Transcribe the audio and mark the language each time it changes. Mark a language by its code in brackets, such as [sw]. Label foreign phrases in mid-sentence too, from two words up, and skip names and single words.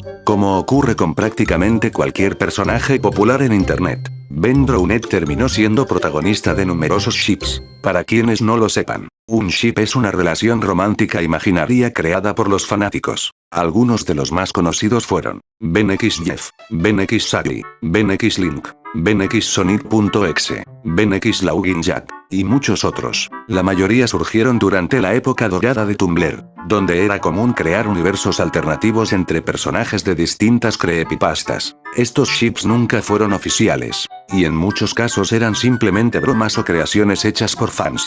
[es] Como ocurre con prácticamente cualquier personaje popular en Internet, Ben Drowned terminó siendo protagonista de numerosos ships. Para quienes no lo sepan, un ship es una relación romántica imaginaria creada por los fanáticos. Algunos de los más conocidos fueron Ben X Jeff, Ben X Sally, Ben X Link, Ben X Sonic.exe, Ben X Login Jack, y muchos otros. La mayoría surgieron durante la época dorada de Tumblr, donde era común crear universos alternativos entre personajes de distintas creepypastas. Estos ships nunca fueron oficiales, y en muchos casos eran simplemente bromas o creaciones hechas por fans.